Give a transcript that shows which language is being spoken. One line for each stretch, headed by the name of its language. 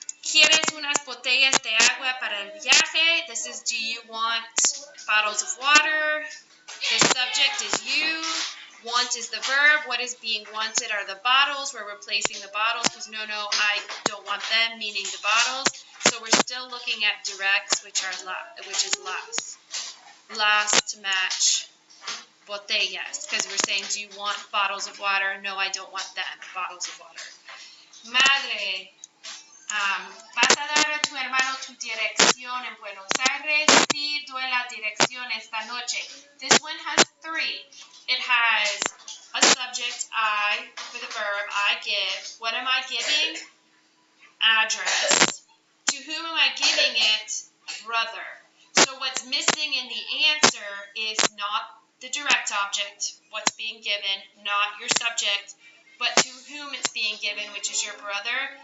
Spanish: ¿Quieres unas botellas de agua para el viaje?
English: This is, do you want bottles of water? The subject is you. Want is the verb. What is being wanted are the bottles. We're replacing the bottles because no, I don't want them, meaning the bottles. So we're still looking at directs, which is las. Las to match botellas, because we're saying, do you want bottles of water? No, I don't want them, bottles of water.
Spanish: Madre, ¿vas a dar a tu hermano tu dirección en Buenos Aires? Sí, doy la dirección esta noche.
English: This one has three. It has a subject, I, for the verb, I give. What am I giving? Address. To whom am I giving it? Brother. So what's missing in the answer is not the direct object, what's being given, not your subject, but to whom it's being given, which is your brother.